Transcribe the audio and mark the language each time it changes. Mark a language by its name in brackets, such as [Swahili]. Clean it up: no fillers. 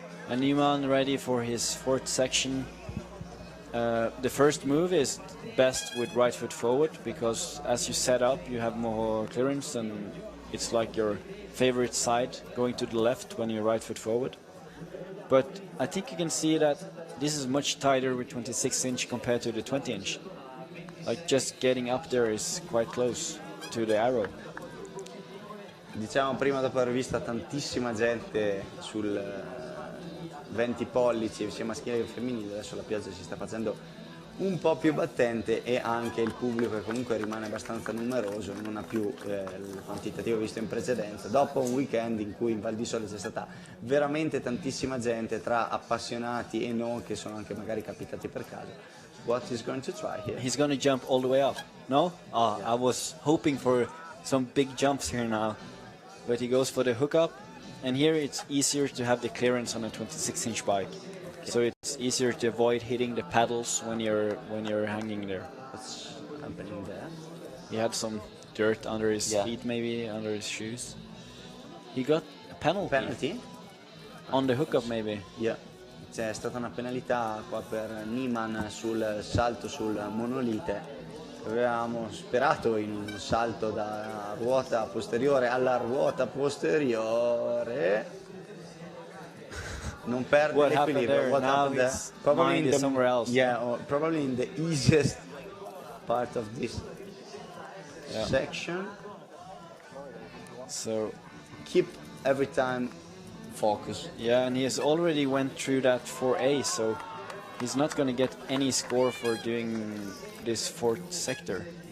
[English] And Niemann ready for his fourth section. The first move is best with right foot forward, because as you set up, you have more clearance, and it's like your favorite side going to the left when you're right foot forward. But I think you can see that this is much tighter with 26-inch compared to the 20-inch. Like just getting up there is quite close to the arrow. [Italian] Diciamo, prima dopo aver visto tantissima gente sul 20 pollici sia maschile che femminile, adesso la piazza si sta facendo un po' più battente, e anche il pubblico, che comunque rimane abbastanza numeroso, non ha più il quantitativo visto in precedenza, dopo un weekend in cui in Val di Sole c'è stata veramente tantissima gente, tra appassionati e non, che sono anche magari capitati per caso. [English] What is going to try here? He's going to jump all the way up, no? Oh, yeah. I was hoping for some big jumps here now, but he goes for the hookup, and here it's easier to have the clearance on a 26-inch bike. So it's easier to avoid hitting the pedals when you're hanging there. What's happening there? He had some dirt under his feet, maybe under his shoes. He got a penalty. Penalty? On the hookup, maybe. Yeah. [Italian] C'è stata una penalità qua per Niemann sul salto sul monolite. Avevamo sperato in un salto da ruota posteriore alla ruota posteriore. Non perde l'equilibrio. [English] What happened there? Probably in somewhere else. Yeah, or probably in the easiest part of this section. So keep every time focus. Yeah, and he has already went through that 4A, so he's not going to get any score for doing this fourth sector.